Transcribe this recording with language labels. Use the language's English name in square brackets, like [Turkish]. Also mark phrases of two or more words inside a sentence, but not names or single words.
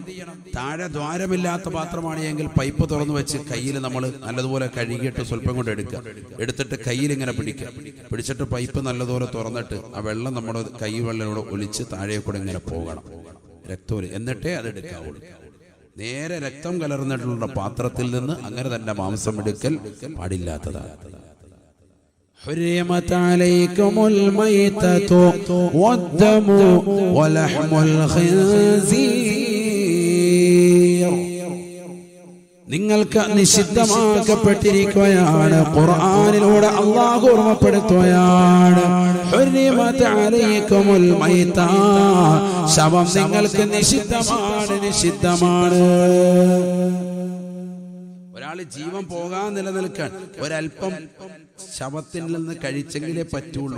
[Malayalam] താഴെ ദ്വാരമില്ലാത്ത പാത്രമാണ് എങ്കിൽ പൈപ്പ് തുറന്നു വെച്ച് കയ്യിൽ നമ്മൾ നല്ലതുപോലെ കഴുകിയിട്ട് സ്വല്പം കൊണ്ട് എടുത്തിട്ട് കയ്യിൽ ഇങ്ങനെ പിടിച്ചിട്ട് പൈപ്പ് നല്ലതുപോലെ തുറന്നിട്ട് ആ വെള്ളം നമ്മുടെ കൈ വെള്ളത്തോടെ ഒലിച്ച് താഴെ കൂടെ ഇങ്ങനെ പോകണം രക്തം. എന്നിട്ടേ അത് എടുക്കാവുള്ളൂ. നേരെ രക്തം കലർന്നിട്ടുള്ള പാത്രത്തിൽ നിന്ന് അങ്ങനെ തന്നെ മാംസം എടുക്കൽ പാടില്ലാത്തതാണ്. [Arabic] حرمت عليكم الميتة والدم ولحم الخنزير. [Malayalam] നിങ്ങൾക്ക് നിഷിദ്ധമാക്കപ്പെട്ടിരിക്കുകയാണ്. ഖുർആനിലൂടെ അല്ലാഹു ഓർമ്മപ്പെടുത്തുകയാണ്. [Arabic] حرمت عليكم الميتة, [Malayalam] ശവം നിങ്ങൾക്ക് നിഷിദ്ധമാണ്, നിഷിദ്ധമാണ്. ഒരാൾ ജീവൻ പോകാൻ നിലനിൽക്കാൻ ഒരല്പം ശവത്തിൽ നിന്ന് കഴിച്ചെങ്കിലേ പറ്റുള്ളൂ.